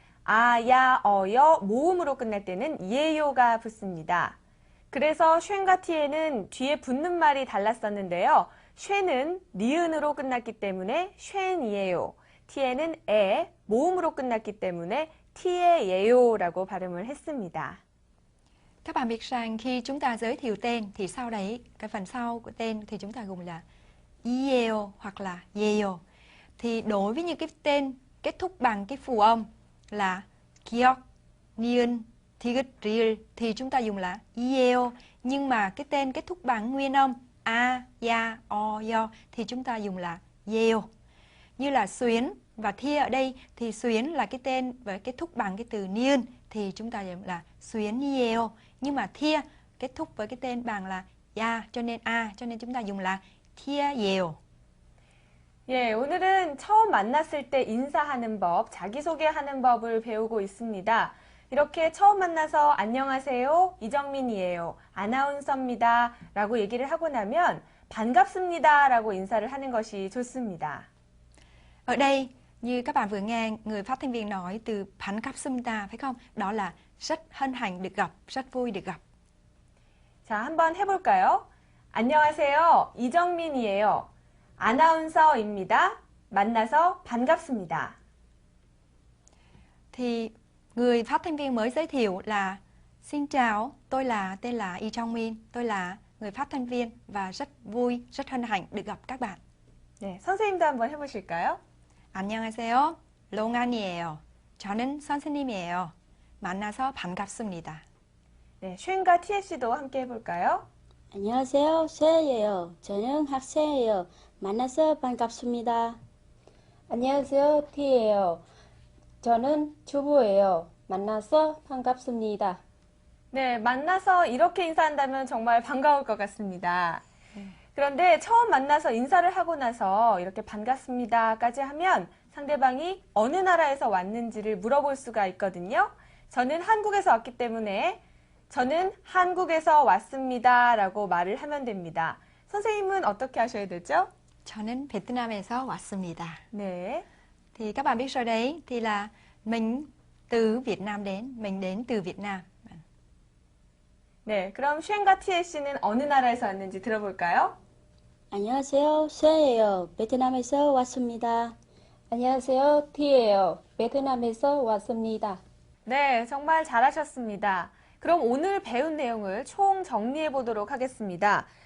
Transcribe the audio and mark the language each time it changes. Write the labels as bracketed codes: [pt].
[ko] 아, 야, 어여, 모음으로 끝날 때는 예요가 붙습니다. 그래서 쉔과 티에는 뒤에 붙는 말이 달랐었는데요. 쉔은 니은으로 끝났기 때문에 쉔이에요. 티에는 에, 모음으로 끝났기 때문에 티에예요라고 발음을 했습니다. [vi] Các bạn biết rằng khi chúng ta giới thiệu tên thì sau đấy cái phần sau của tên thì chúng ta dùng là ieo hoặc là yeo. Thì đối với những cái tên kết thúc bằng cái phù âm là kiok, niên, tigit, riel thì chúng ta dùng là ieo. Nhưng mà cái tên kết thúc bằng nguyên âm a, ya, o, yo thì chúng ta dùng là yeo. Như là Xuyến và Thia ở đây thì Xuyến là cái tên với kết thúc bằng cái từ niên thì chúng ta dùng là Xuyến yeo. Nhưng mà Thia kết thúc với cái tên bằng là ya cho nên a cho nên chúng ta dùng là Thia yeo. [ko] 예, 오늘은 처음 만났을 때 인사하는 법, 자기소개하는 법을 배우고 있습니다. 이렇게 처음 만나서 안녕하세요, 이정민이에요, 아나운서입니다 라고 얘기를 하고 나면 반갑습니다 라고 인사를 하는 것이 좋습니다. [vi] Ở đây như các bạn vừa nghe người phát thanh viên nói từ 반갑습니다 phải không? Đó là rất hân hạnh được gặp, rất vui được gặp. [ko] 자, 한번 해볼까요? 안녕하세요, 이정민이에요. 아나운서입니다. 만나서 반갑습니다. [vi] Thì người phát thanh viên mới giới thiệu là xin chào, tôi là tên là Lee Jong-min, tôi là người phát thanh viên và rất vui, rất hân hạnh được gặp các bạn. [ko] 네, 선생님도 한번 해보실까요? 안녕하세요. 롱안이에요. 저는 선생님이에요. 만나서 반갑습니다. 네, 쉔과 티에 씨도 함께 해볼까요? 안녕하세요, 세예요. 저는 학생이에요. 만나서 반갑습니다. 안녕하세요, 티예요. 저는 주부예요. 만나서 반갑습니다. 네, 만나서 이렇게 인사한다면 정말 반가울 것 같습니다. 그런데 처음 만나서 인사를 하고 나서 이렇게 반갑습니다까지 하면 상대방이 어느 나라에서 왔는지를 물어볼 수가 있거든요. 저는 한국에서 왔기 때문에 저는 한국에서 왔습니다 라고 말을 하면 됩니다. 선생님은 어떻게 하셔야 되죠? 저는 베트남에서 왔습니다. 네. [vi] Thì các bạn biết rồi đấy, thì là mình từ Việt Nam đến, mình đến từ Việt Nam. [ko] 네, 그럼 쉔과 티에 씨는 어느 나라에서 왔는지 들어볼까요? 안녕하세요, 세예요. 베트남에서 왔습니다. 안녕하세요, 티예요. 베트남에서 왔습니다. 네, 정말 잘하셨습니다. 그럼 오늘 배운 내용을 총 정리해 보도록 하겠습니다.